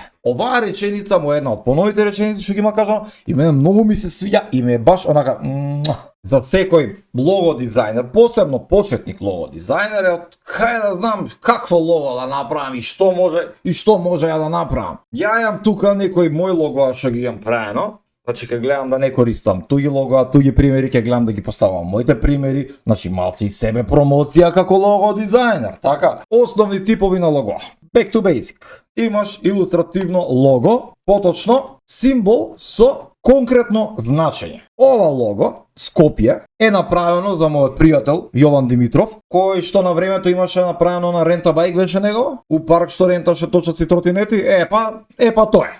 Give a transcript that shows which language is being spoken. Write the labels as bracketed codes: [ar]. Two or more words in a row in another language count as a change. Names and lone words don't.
[mk] Оваа реченица му е една од поновите реченици што ги има кажано и мене многу ми се свиѓа и ме е баш онака за секој лого дизајнер, посебно почетник лого дизајнер е од кај да знам какво лого да направам и што може ја да направам. Ја имам тука некој мој лого што ги имам правено. Значи ќе гледам да не користам туги лого, туги примери ќе гледам да ги поставам моите примери, значи малци и себе промоција како лого дизајнер, така? Основни типови на лого. [en] Back to basic. [mk] Имаш илустративно лого, поточно символ со конкретно значење. Ова лого, Скопје, е направено за мојот пријател Јован Димитров, кој што на времето имаше направено на Рента Байк, беше него, у парк што ренташе точаци тротинети, епа тоа е.